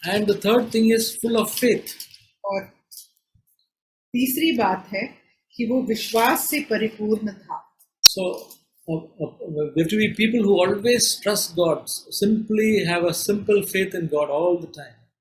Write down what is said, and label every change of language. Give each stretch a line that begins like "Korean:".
English: And the third thing is full of faith.
Hindi: और तीसरी बात है कि वो विश्वास से परिपूर्ण था।
English: So we have to be people who always trust God, simply have a simple faith in God all the time.